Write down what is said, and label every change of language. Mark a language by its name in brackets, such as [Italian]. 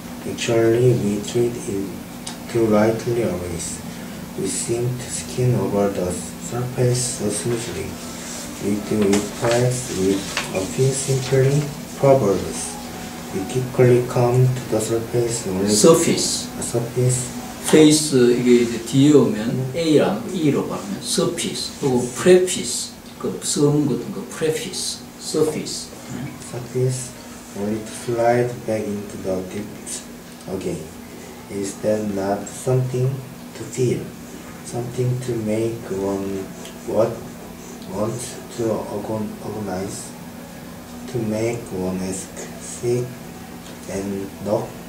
[English] Actually, we treat it too lightly always. We seem to skim over the surface so smoothly. We do it perhaps with a few simply proverbs. We quickly come to the surface only. surface. surface. [Korean] face 이게 이제 뒤에 오면 A랑 E로 발음해. [English] surface. 그리고 preface. [Korean] 그 성 같은 거 preface. [English] surface. Surface only to slide back into the depths again. Is that not something to feel? Something to make one want to organize, to make one ask, seek, and knock.